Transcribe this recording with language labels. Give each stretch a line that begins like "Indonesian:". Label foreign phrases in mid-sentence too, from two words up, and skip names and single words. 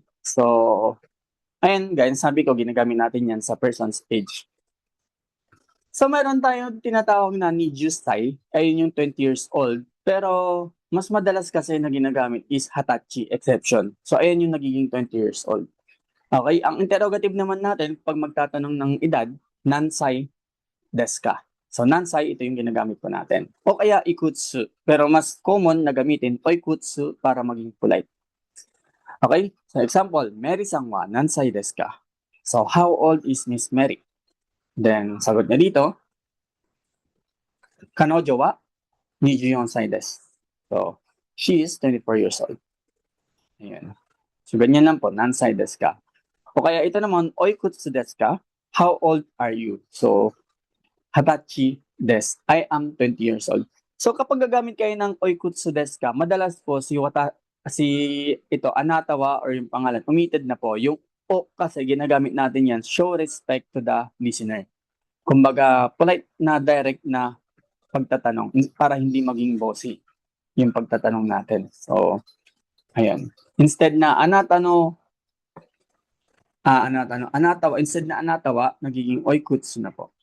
Filipino: So, ayun guys, sabi ko, ginagamit natin yan sa
English: person's age.
Filipino: So, meron tayong tinatawag na Nijus psi, ayun yung
English: 20 years old.
Filipino: Pero, mas madalas kasi na ginagamit is Hatachi exception. So, ayun yung nagiging
English: 20 years old.
Filipino: Okay, ang interrogative naman natin, pag magtatanong ng edad,
Japanese: 何歳ですか?
Filipino: So, nansai, ito yung ginagamit po natin. O kaya ikutsu. Pero mas common na gamitin, oikutsu para maging polite.
English: Okay? So, example,
Japanese: Maryさんは何歳ですか?
English: So, how old is Miss Mary? Then,
Filipino: sagot niya dito,
Japanese: 彼女は 24 歳です.
English: So, she is 24 years old.
Filipino: Ayan. So, ganyan lang po,
Japanese: 何歳ですか?
Filipino: O kaya ito naman,
Japanese: おいくつですか?
English: How old are you? So,
Japanese: 二十歳です.
English: I am 20 years old. So,
Filipino: kapag gagamit kayo ng
Japanese: おいくつですか,
Filipino: madalas po si ito, anatawa or yung pangalan, omitted na po. Yung o kasi ginagamit natin yan,
English: show respect to the listener.
Filipino: Kumbaga, polite na direct na pagtatanong para hindi maging bossy yung pagtatanong natin. So, ayan. Instead na anatawa, instead na anatawa, nagiging oikutsu na po.